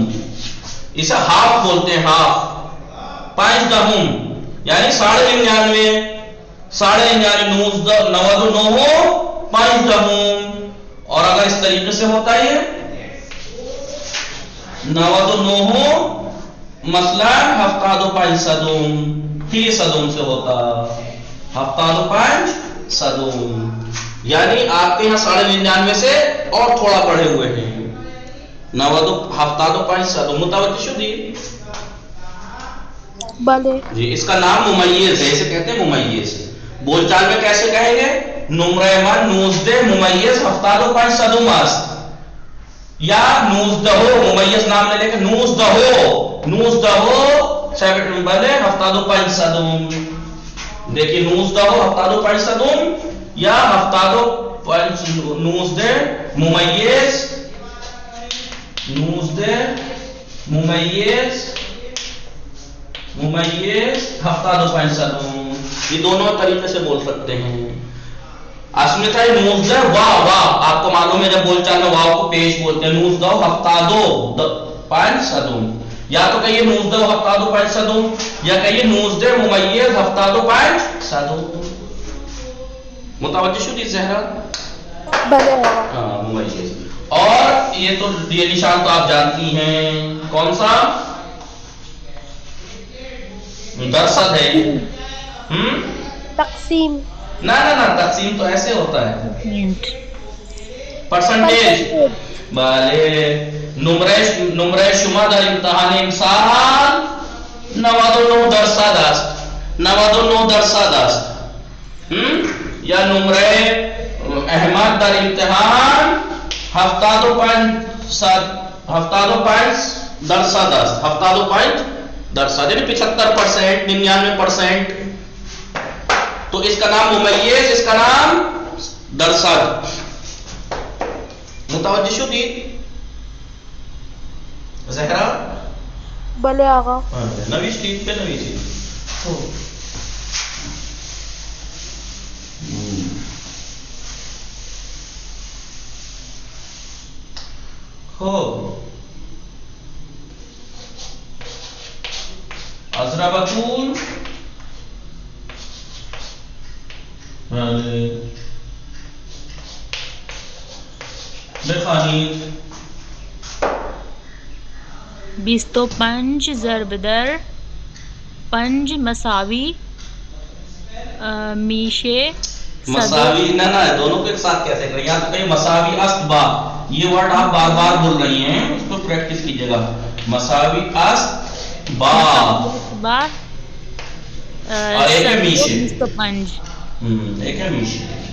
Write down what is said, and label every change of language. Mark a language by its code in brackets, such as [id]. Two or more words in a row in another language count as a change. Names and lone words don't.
[ur] اسے ہاف بولتے ہیں, ہاف 5 دہم, یعنی 99.5 99 ہو 5 دہم. اور اگر اس طریقے سے ہوتا ہے 99 ہو مثلا 75 صدم, 3 صدم سے ہوتا 75 صدم. یعنی آپ کے یہاں 99.5 سے اور تھوڑا بڑھے ہوئے ہیں, 75 صدم. [fa] متوجہ شدی بلے [ur] جی. اس کا نام ممیز ہے, اسے کہتے ہیں ممیز. بول چال میں کیسے کہیں گے, [fa] نمرہ من 19 ممیز 75 صدم است, [ur] یا 19 ممیز نام لے لیں گے 19 بلے 75 صدم. دیکھیے 19 75 صدم, یا 19 ممیز 75 صدم. یہ دونوں طریقے سے بول سکتے ہیں. اصل میں تھا 19 واو, آپ کو معلوم ہے جب بول چال میں واو کو پیش بولتے ہیں. 19 75 صدم, یا تو کہیے 19 75 صدم, یا کہیے 19 ممیز 75 صدم. [fa] متوجہ شدی زہرا. بلے آغا. [ur] ہاں ممیز. اور یہ تو یہ نشان تو آپ جانتی ہیں, کون سا درصد ہے. تقسیم. نہ تقسیم تو ایسے ہوتا ہے, پرسنٹیج. [fa] بلے نمرہ شما در امتحان امسال 99% است, 99% است. یا نمرہ احمد در امتحان 75% است, 75%, یعنی 75%, 99%. [ur] تو اس کا نام ممیز, اس کا نام درصد. [fa] متوجہ شدی زہرا. بلے آغا. نویشتی پہ نویشتی ہو. عذرا بطول بخانید 25 ضرب در 5 مساوی میشه [ur] مساوی نا نا، دونوں کو ایک ساتھ کیسے کریں؟ یہاں تو کہیں [fa] مساوی است با, [ur] یہ ورڈ آپ بار بار بول رہی ہیں، اس کو پریکٹس کیجیے گا. [fa] مساوی است با बा [ur] اور ایک ہے میشہ. 25 ایک ہے میشہ.